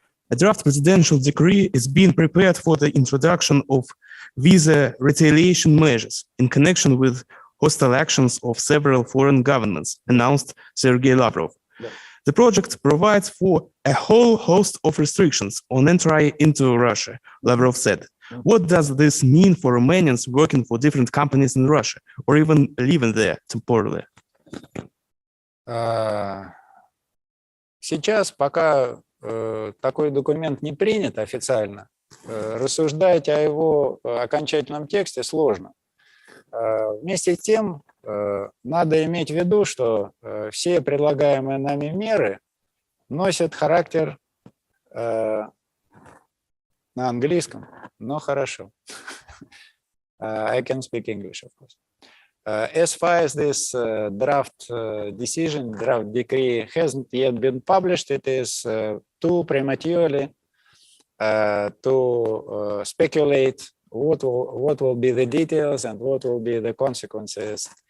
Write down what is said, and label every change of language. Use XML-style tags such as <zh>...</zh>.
<en>A draft presidential decree is being prepared for the introduction of visa retaliation measures in connection with hostile actions of several foreign governments, announced Sergei Lavrov. Yeah. The project provides for a whole host of restrictions on entry into Russia, Lavrov said. What does this mean for Romanians working for different companies in Russia, or even living there temporarily?</en> <ru>Сейчас, пока такой документ не принят официально, рассуждать о его окончательном тексте сложно. Вместе с тем, надо иметь в виду, что все предлагаемые нами меры носят характер на английском, но хорошо.</ru> <en>I can speak English, of course. As far as this draft decision, draft decree hasn't yet been published, it is too prematurely to speculate what will be the details and what will be the consequences</en>